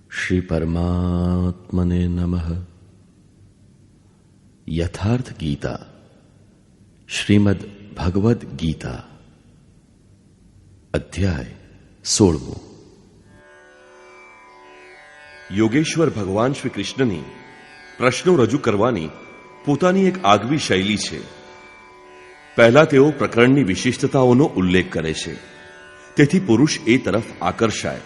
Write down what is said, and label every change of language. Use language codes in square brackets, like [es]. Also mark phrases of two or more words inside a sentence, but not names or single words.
[sa] श्री परमात्मने नमः। [hi] यथार्थ गीता, श्रीमद् भगवद गीता, अध्याय 16। [gu] યોગેશ્વર ભગવાન શ્રી કૃષ્ણની પ્રશ્નો રજૂ કરવાની પોતાની એક આગવી શૈલી છે. પહેલા તેઓ પ્રકરણની વિશિષ્ટતાઓનો ઉલ્લેખ કરે છે, તેથી પુરુષ એ તરફ આકર્ષાય.